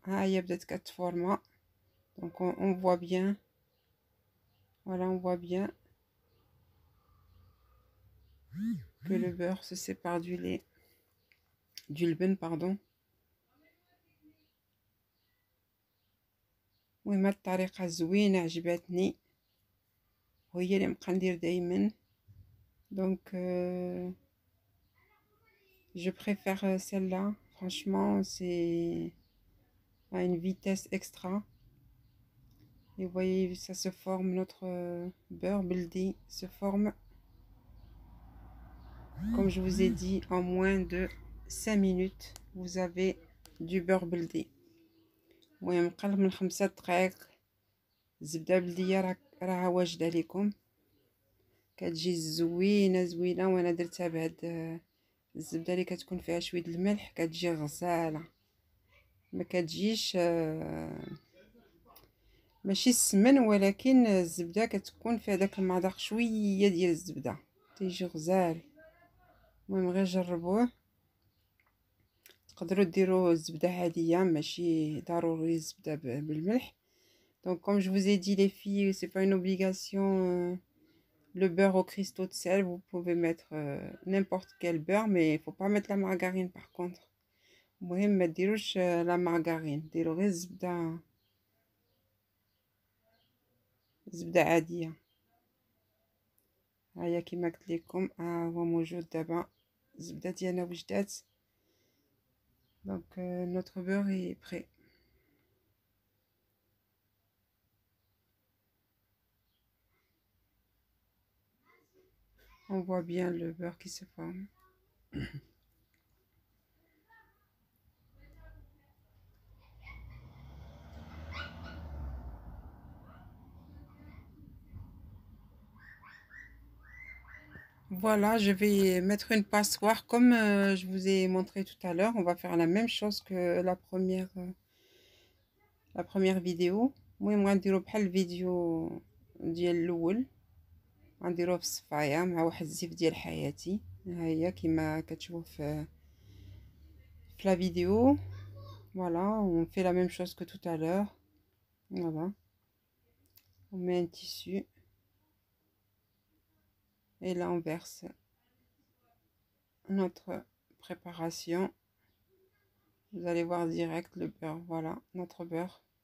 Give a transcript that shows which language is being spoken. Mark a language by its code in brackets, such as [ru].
[ar] ها هي بدات كتفورما. [fr] donc on voit bien. Voilà, on voit bien que le beurre se sépare du lait, du levain, pardon. [ar] المهم هاد الطريقه زوينه عجبتني وهي اللي نبقى ندير دائما. [fr] donc je préfère celle-là. Franchement, c'est à une vitesse extra. Et vous voyez, ça se forme, notre beurre bldi se forme, comme je vous ai dit, en moins de 5 minutes vous avez du beurre bldi. [ar] المهم قل من 5 دقائق الزبده بلديه راه واجده لكم. كتجي زوينه وانا درتها بهاد الزبده اللي كتكون فيها شويه الملح. كتجي غزاله، ما كتجيش ماشي السمن، ولكن الزبده كتكون فيها داك المذاق شويه ديال الزبده، تيجي غزال. المهم غير جربوه. تقدروا ديروا الزبده عاديه، ماشي ضروري الزبده بالملح. [fr] donc comme je vous ai dit les filles, c'est pas une obligation le beurre au cristaux de sel. vous pouvez mettre n'importe quel beurre, mais il faut pas mettre la margarine par contre. [ar] المهم ما ديروش لا مارغارين، ديروا غير زبده عاديه. هيا كيما قلت لكم هو موجود دابا، الزبده ديالنا وجدات. [fr] donc notre beurre est prêt. on voit bien le beurre qui se forme. Voilà, je vais mettre une passoire comme je vous ai montré tout à l'heure. On va faire la même chose que la première vidéo. [ar] المهم غنديرو بحال الفيديو ديال الاول، غنديروه في الصفايه مع واحد الزيف ديال حياتي. ها هي كما كتشوفوا في [fr] la vidéo. Voilà, on fait la même chose que tout à l'heure. Voilà, on met un tissu et là on verse notre préparation. Vous allez voir direct le beurre. Voilà notre beurre.